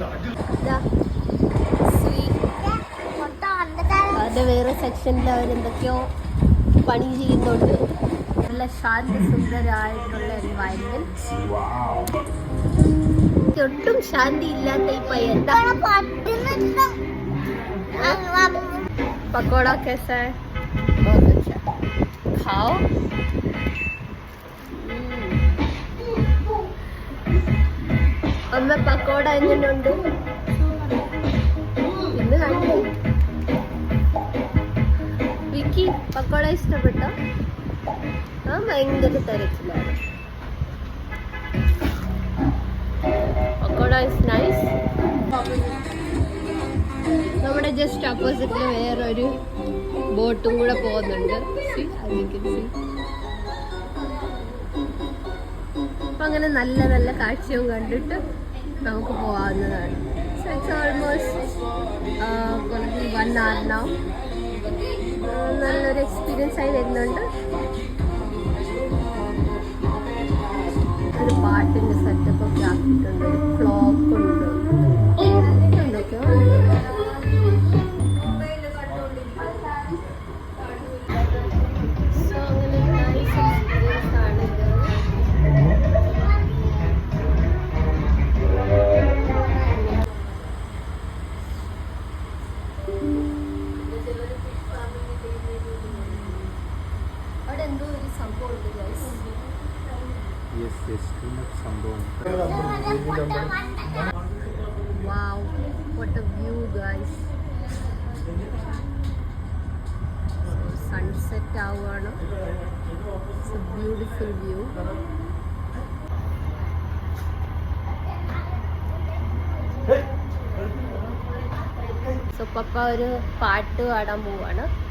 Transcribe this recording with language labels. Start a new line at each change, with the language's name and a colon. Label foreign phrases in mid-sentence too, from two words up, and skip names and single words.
Malayalam: അത് വേറെ സെക്ഷനിൽ അവരെന്തൊക്കെയോ പണി ചെയ്യുന്നുണ്ട്. നല്ല ശാന്തസുന്ദരമായിട്ടുള്ള എൻവയൺമെന്റ്. ഒട്ടും ശാന്തി ഇല്ലാത്ത ഈ പയ്യൻ.
Hindi: पकौड़ा कैसा है? बहुत अच्छा. खाओ.
Malayalam: അമ്മ പക്കോട എങ്ങനെയുണ്ട്? ഇന്ന് കണ്ടു. വിക്കി പക്കോട ഇഷ്ടപ്പെട്ടോ? ആ ഭയങ്കര തിരക്കിലാണ്.
English: pakoda is nice.
Malayalam: നമ്മുടെ
English: just opposite
Malayalam: വേറൊരു ബോട്ടും കൂടെ പോകുന്നുണ്ട്. അപ്പം അങ്ങനെ നല്ല നല്ല കാഴ്ചയും കണ്ടിട്ട് നമുക്ക് പോകാവുന്നതാണ്.
English: so it's almost 1 hour now.
Malayalam: നല്ലൊരു എക്സ്പീരിയൻസ് ആയി വരുന്നുണ്ട്. ഒരു പാട്ടിൻ്റെ സെറ്റപ്പ് ഒക്കെ ആക്കിയിട്ടുണ്ട്. ഒരു ക്ലോക്ക് ഉണ്ട്. എന്തൊക്കെയോ സോ അങ്ങനെ
English: nice experience
Malayalam: ആണ് ഇത്. അവിടെ എന്തോ ഒരു സംഭവം ഉണ്ട് ഗൈസ്.
English: Wow, what a view guys.
Malayalam: Sunset ആവുകയാണ്.
English: It's a beautiful view.
Malayalam: So പപ്പ ഒരു പാട്ട് പാടാൻ പോവാണ്.